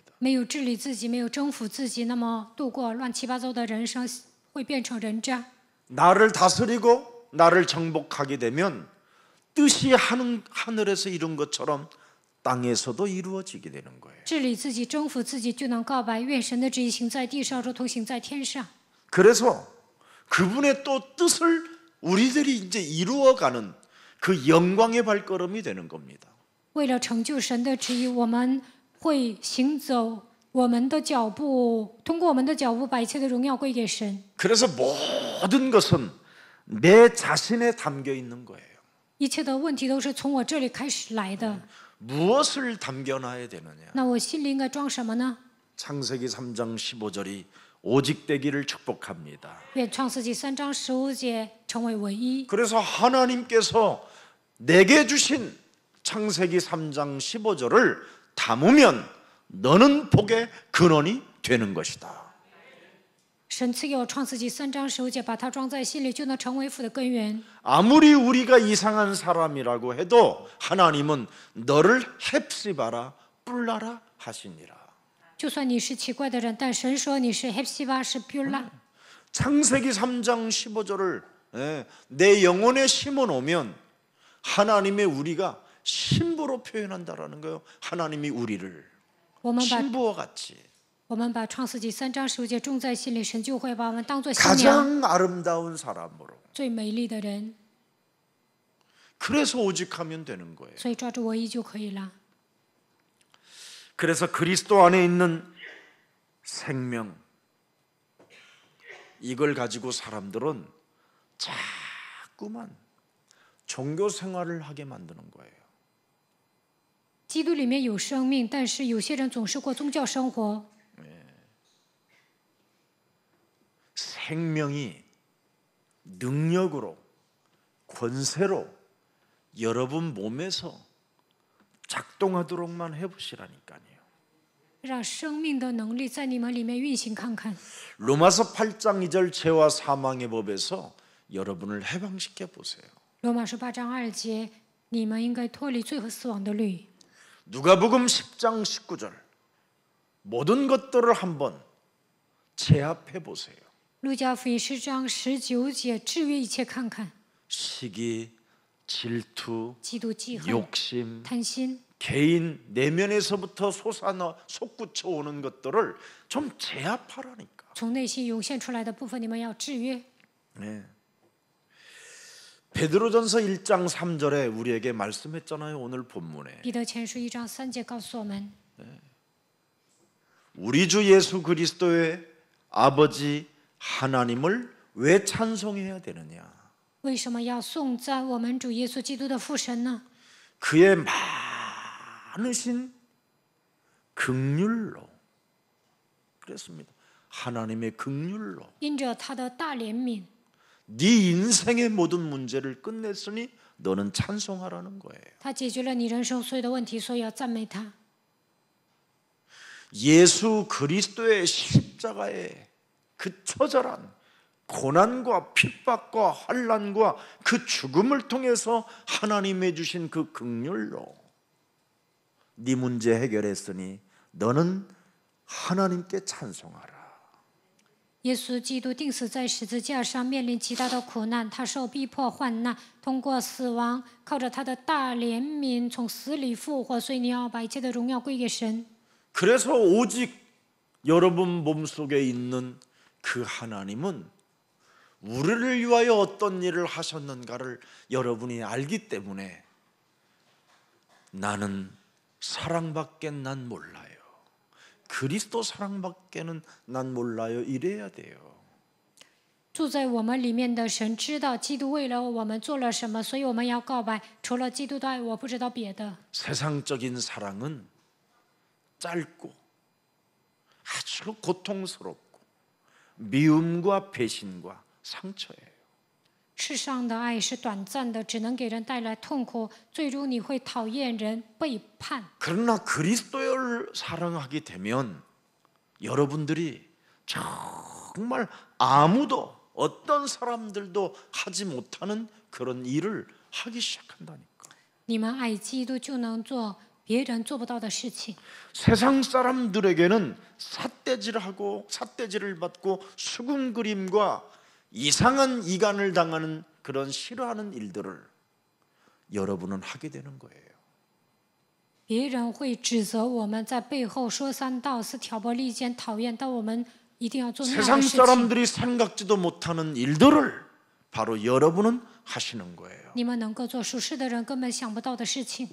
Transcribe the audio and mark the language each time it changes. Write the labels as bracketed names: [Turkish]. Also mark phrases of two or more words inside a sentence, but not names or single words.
[Chinese] 没有治理自己，没有征服自己，那么度过乱七八糟的人生会变成人渣。 [Korean] 나를 다스리고 나를 정복하게 되면 뜻이 하늘에서 이룬 것처럼 땅에서도 이루어지게 되는 거예요. [Chinese] 治理自己，征服自己，就能告白愿神的旨意行在地上，如同行在天上。 [Korean] 그래서 그분의 또 뜻을 우리들이 이제 이루어가는 그 영광의 발걸음이 되는 겁니다. [Chinese] 为了成就神的旨意，我们会行走我们的脚步，通过我们的脚步，把一切的荣耀归给神。 [Korean] 그래서 모든 것은 내 자신에 담겨 있는 거예요. [Chinese] 一切的问题都是从我这里开始来的。 [Korean] 무엇을 담겨놔야 되느냐? [Chinese] 那我心里应该装什么呢？ [Korean] 창세기 3장 15절이 오직 되기를 축복합니다. [Chinese] 愿创世纪3章15节成为唯一。 [Korean] 그래서 하나님께서 내게 주신 창세기 3장 15절을 담으면 너는 복의 근원이 되는 것이다. [Chinese] 神赐给我创世纪3章15节，把它装在心里，就能成为福的根源。 [Korean] 아무리 우리가 이상한 사람이라고 해도 하나님은 너를 헵시바라 뿔라라 하시니라. [Chinese] 就算你是奇怪的人，但神说你是 헵시바 是 뷸라。 [Korean] 창세기 3장 15절을 내 영혼에 심어놓으면 하나님의 우리가 신부로 표현한다라는 거예요. 하나님이 우리를 [Chinese] 我们把 [Korean] 신부와 같이 [Chinese] 我们把创世纪3章15节种在心里，神就会把我们当作新娘， [Korean] 가장 아름다운 사람으로. [Chinese] 最美丽的人。 [Korean] 그래서 오직하면 되는 거예요. [Chinese] 所以抓住唯一就可以了。 [Korean] 그래서 그리스도 안에 있는 생명, 이걸 가지고 사람들은 자꾸만 종교 생활을 하게 만드는 거예요. [Chinese] 基督里面有生命，但是有些人总是过宗教生活。 [Korean] 생명이 능력으로 권세로 여러분 몸에서 작동하도록만 해보시라니까요. [Chinese] 让生命的能力在你们里面运行看看。 [Korean] 로마서 8장 2절 죄와 사망의 법에서 여러분을 해방시켜 보세요. [Chinese] 罗马书8章2节，你们应该脱离罪和死亡的律。 [Korean] 누가복음 10장 19절 모든 것들을 한번 제압해 보세요. [Chinese] 路加福音10章19节，制约一切看看， [Korean] 시기, 질투, [Chinese] 嫉妒、记恨、 [Korean] 욕심, [Chinese] 贪心， [Korean] 개인 내면에서부터 솟구쳐 오는 것들을 좀 제압하라니까. [Chinese] 从内心涌现出来的部分，你们要制约。 [Korean] 네. 베드로전서 1장 3절에 우리에게 말씀했잖아요. 오늘 본문에 [Chinese] 彼得前书1章3节告诉我们， [Korean] 우리 주 예수 그리스도의 아버지 하나님을 왜 찬송해야 되느냐? [Chinese] 为什么要颂赞我们主耶稣基督的父神呢？ [Korean] 그의 많으신 긍휼로 그랬습니다. 하나님의 긍휼로 [Chinese] 因着他的大怜悯， [Korean] 네 인생의 모든 문제를 끝냈으니 너는 찬송하라는 거예요. [Chinese] 他解决了你人生所有的问题，所以要赞美他。 [Korean] 예수 그리스도의 십자가의 그 처절한 고난과 핍박과 환난과 그 죽음을 통해서 하나님이 주신 그 긍휼로 네 문제 해결했으니 너는 하나님께 찬송하라. [Chinese] 耶稣基督钉死在十字架上，面临极大的苦难，他受逼迫患难，通过死亡，靠着他的大怜悯从死里复活，所以你要把一切的荣耀归给神。 [Korean] 그래서 오직 여러분 몸속에 있는 그 하나님은 우리를 위하여 어떤 일을 하셨는가를 여러분이 알기 때문에 나는 사랑밖에 난 몰라요. 그리스도 사랑밖에는 난 몰라요. 이래야 돼요. [Chinese] 住在我们里面的神知道基督为了我们做了什么，所以我们要告白：除了基督的爱，我不知道别的。 [Korean] 세상적인 사랑은 짧고 아주 고통스럽고 미움과 배신과 상처예요. [Chinese] 世上的爱是短暂的，只能给人带来痛苦，最终你会讨厌人、背叛。 [Korean] 그러나 그리스도를 사랑하게 되면 여러분들이 정말 아무도 어떤 사람들도 하지 못하는 그런 일을 하기 시작한다니까. [Chinese] 你们爱基督，就能做别人做不到的事情。 [Korean] 세상 사람들에게는 삿대질을 받고 수군그림과 이상한 이간을 당하는 그런 싫어하는 일들을 여러분은 하게 되는 거예요. [Chinese] 别人会指责我们，在背后说三道四、挑拨离间、讨厌，但我们一定要做那样 [Korean] 세상 [Chinese] 的事情。 [Korean] 사람들이 생각지도 못하는 일들을 바로 여러분은 하시는 거예요. [Chinese] 你们能够做属世的人根本想不到的事情，